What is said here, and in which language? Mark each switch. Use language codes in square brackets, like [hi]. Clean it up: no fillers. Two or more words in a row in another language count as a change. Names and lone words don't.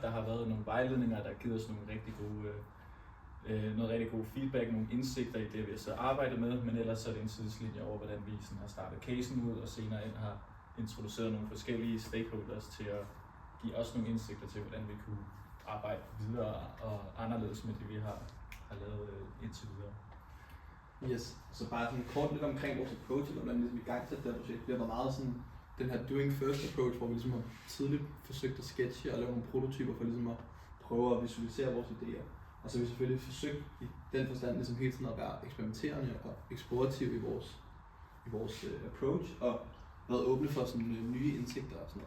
[da] Der har været nogle vejledninger, der har givet os nogle noget rigtig god feedback, nogle indsigter i det, vi har så arbejdet med, men ellers så er det en tidslinje over, hvordan vi sådan har startet casen ud, og senere ind har introduceret nogle forskellige stakeholders til at give os nogle indsigter til, hvordan vi kunne arbejde videre og anderledes med det, vi har lavet indtil videre. Yes, så bare sådan kort lidt omkring vores approach, eller hvordan vi i gang til det her projekt. Vi har været meget sådan den her [en] doing first approach, [da] hvor vi ligesom har tidligt forsøgt at sketche og lave nogle prototyper for ligesom at prøve at visualisere vores idéer. Og så har vi selvfølgelig forsøgt i den forstand ligesom hele tiden at være eksperimenterende og eksplorative i vores approach, og været åbne for sådan nye indsigter og sådan noget.